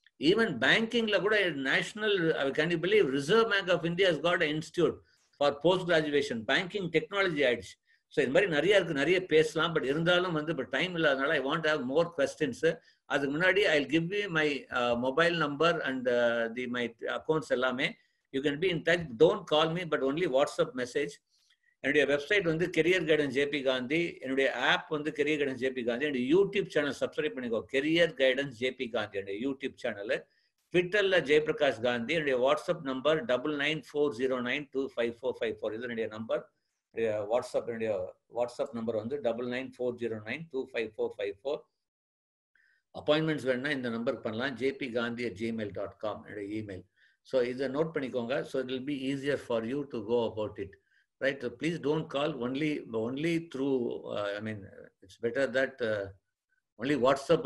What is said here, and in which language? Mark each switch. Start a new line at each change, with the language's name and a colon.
English: Even பேங்கிங்ல கூட national can you believe reserve bank of India has got a institute for post graduation, banking technology ஆயிடுச்சு.
Tamil: So இது மாதிரி நிறைய இருக்கு, நிறைய பேசலாம். பட் இருந்தாலும் வந்து இப்போ டைம் இல்லாதனால
English: I want have more questions.
Tamil: அதுக்கு முன்னாடி
English: I give you my mobile number and my accounts எல்லாமே. You can be in touch. Don't call me, but only WhatsApp message.
Tamil: என்னுடைய வெப்சைட் வந்து கெரியர் கைடன்ஸ் ஜேபி காந்தி, என்னுடைய app வந்து career guidance JP Gandhi, என்னுடைய YouTube channel subscribe பண்ணிக்கோ, career guidance JP Gandhi என்னுடைய YouTube channel. ட்விட்டர்ல ஜெயபிரகாஷ் காந்தி. என்னுடைய வாட்ஸ்அப் நம்பர் 9940925454. இது என்னுடைய நம்பர். என்னுடைய வாட்ஸ்அப் நம்பர் வந்து 9940925454. அப்பாயின்மெண்ட்ஸ் வேணும்னா இந்த நம்பருக்கு பண்ணலாம். jpgandhi@gmail.com என்னுடைய இமெயில். So இதை நோட் பண்ணிக்கோங்க.
English: So it will be easier for you to go about it, right? So please don't call only through I mean it's better that only WhatsApp.